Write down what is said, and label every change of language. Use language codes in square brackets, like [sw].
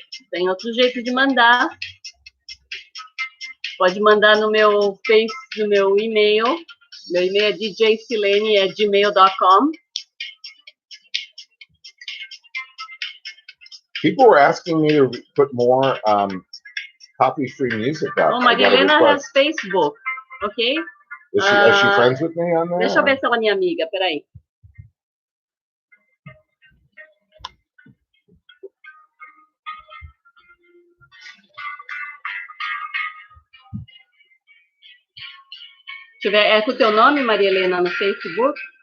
[pt] Tem outro jeito de mandar. Pode mandar no meu no meu e-mail. Meu e-mail é djsilene@gmail.com. [en] People were asking me to put more copy-free music out. Oh, Maria Helena has Facebook, ok? Is she friends with me on there? [pt] Deixa eu ver se ela é minha amiga, peraí. Deixa eu ver, é com o teu nome, Maria Helena, no Facebook?